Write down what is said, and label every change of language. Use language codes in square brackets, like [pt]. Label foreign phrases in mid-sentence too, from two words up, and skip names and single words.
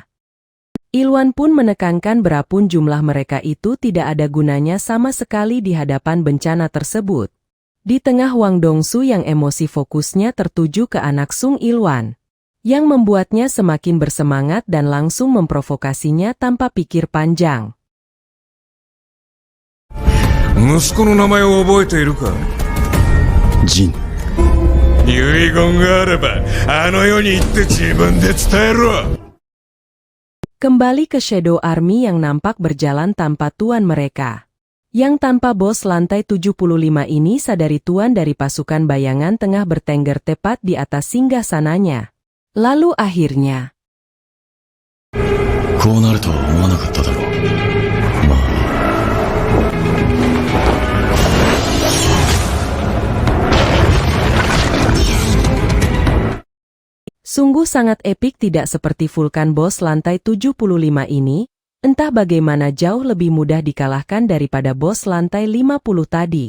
[id] Ilwan pun menekankan berapun jumlah mereka itu tidak ada gunanya sama sekali di hadapan bencana tersebut. Di tengah Wang Dongsu yang emosi fokusnya tertuju ke anak Sung Ilwan, yang membuatnya semakin bersemangat dan langsung memprovokasinya tanpa pikir panjang. [ja] 息子の名前を覚えているか？ジン。遺言があればあの世に行って自分で伝えろ。 [id] Kembali ke Shadow Army yang nampak berjalan tanpa tuan mereka. Yang tanpa bos lantai 75 ini sadari tuan dari pasukan bayangan tengah bertengger tepat di atas singgasananya. Lalu akhirnya, [ja] こうなるとは思わなかっただろう。まあ。 [id] Sungguh sangat epik tidak seperti vulkan bos lantai 75 ini, entah bagaimana jauh lebih mudah dikalahkan daripada bos lantai 50 tadi.